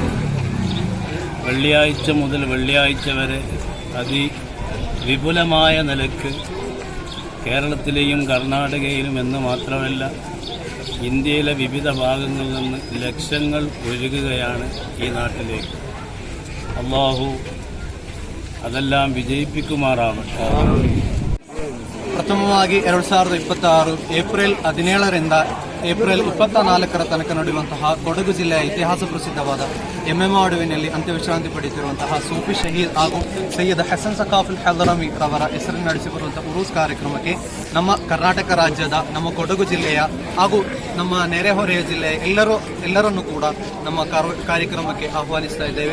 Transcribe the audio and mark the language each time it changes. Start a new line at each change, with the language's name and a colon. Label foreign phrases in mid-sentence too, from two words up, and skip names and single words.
Malayalam: വെള്ളിയാഴ്ച മുതൽ വെള്ളിയാഴ്ച വരെ അതിവിപുലമായ നിലക്ക് കേരളത്തിലെയും കർണാടകയിലും എന്ന് മാത്രമല്ല ഇന്ത്യയിലെ വിവിധ ഭാഗങ്ങളിൽ നിന്ന് ലക്ഷങ്ങൾ ഒഴുകുകയാണ് ഈ നാട്ടിലേക്ക്. അല്ലാഹു അതെല്ലാം ವಿಜಯಿಪಿಸುಮಾರಾಗಲಿ.
Kannada: ಪ್ರಥಮವಾಗಿ 2026 ಏಪ್ರಿಲ್ 17ರಿಂದ ಏಪ್ರಿಲ್ 24ರ ತನಕ ನಡೆಯುವಂತಹ ಕೊಡಗು ಜಿಲ್ಲೆಯ ಇತಿಹಾಸ ಪ್ರಸಿದ್ಧವಾದ ಎಮ್ಮೆಮಾಡುವಿನಲ್ಲಿ ಅಂತ್ಯವಿಶ್ರಾಂತಿ ಪಡೆಯುತ್ತಿರುವಂತಹ ಸೂಫಿ ಶಹೀದ್ ಹಾಗೂ ಸೈಯದ್ ಹಸನ್ ಸಕಾಫುಲ್ ಹಲ್ದರಮಿ ರವರ ಹೆಸರು ನಡೆಸಿ ಬರುವಂತಹ ಉರೂಸ್ ಕಾರ್ಯಕ್ರಮಕ್ಕೆ ನಮ್ಮ ಕರ್ನಾಟಕ ರಾಜ್ಯದ ನಮ್ಮ ಕೊಡಗು ಜಿಲ್ಲೆಯ ಹಾಗೂ ನಮ್ಮ ನೆರೆಹೊರೆಯ ಜಿಲ್ಲೆಯ ಎಲ್ಲರನ್ನೂ ಕೂಡ ನಮ್ಮ ಕಾರ್ಯಕ್ರಮಕ್ಕೆ ಆಹ್ವಾನಿಸ್ತಾ ಇದ್ದೇವೆ.